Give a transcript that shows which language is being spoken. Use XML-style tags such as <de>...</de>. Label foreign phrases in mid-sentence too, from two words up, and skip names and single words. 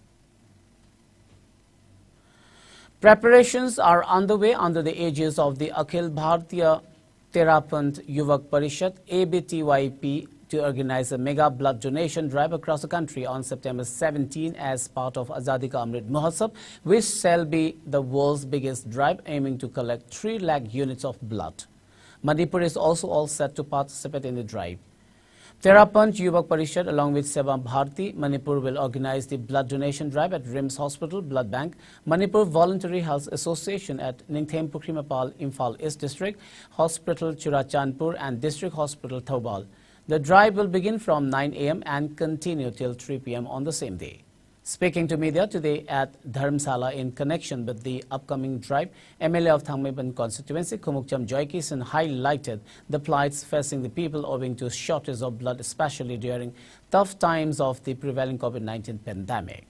<en>Preparations are underway under the aegis of the Akhil Bharatiya Therapant Yuvak Parishad ABTYP to organize a mega blood donation drive across the country on September 17 as part of Azadi Ka Amrit Mahotsav, which shall be the world's biggest drive aiming to collect 3 lakh units of blood. Manipur is also all set to participate in the drive. Therapant Yuvak Parishad along with Seva Bharati Manipur will organize the blood donation drive at RIMS Hospital Blood Bank, Manipur Voluntary Health Association at Ningthem Pukrimapal, Imphal East District, Hospital Churachandpur and District Hospital Thoubal. The drive will begin from 9 a.m. and continue till 3 p.m. on the same day. Speaking to media today at Dharamsala in connection with the upcoming drive, MLA of Thangmeiban constituency Khumukcham Joykisan highlighted the plights facing the people owing to shortage of blood, especially during tough times of the prevailing COVID-19 pandemic.</en>